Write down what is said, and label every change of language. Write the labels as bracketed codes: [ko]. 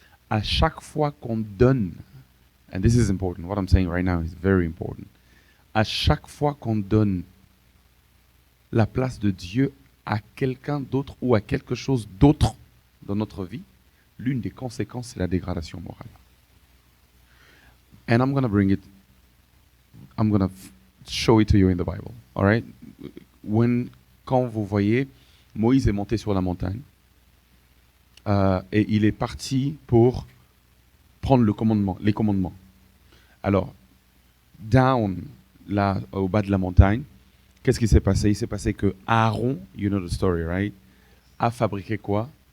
[fr] À chaque fois qu'on donne, [en] and this is important, what I'm saying right now is very important, [fr] à chaque fois qu'on donne la place de Dieu à quelqu'un d'autre ou à quelque chose d'autre dans notre vie, l'une des conséquences, c'est la dégradation morale. [en] And I'm going to show it to you in the Bible, all right? [fr] Quand vous voyez, Moïse est monté sur la montagne et il est parti pour prendre les commandements. Alors, down, là, au bas de la montagne, qu'est-ce qui s'est passé? Il s'est passé que Aaron, [en] you know the story, right? [fr] A fabriqué quoi?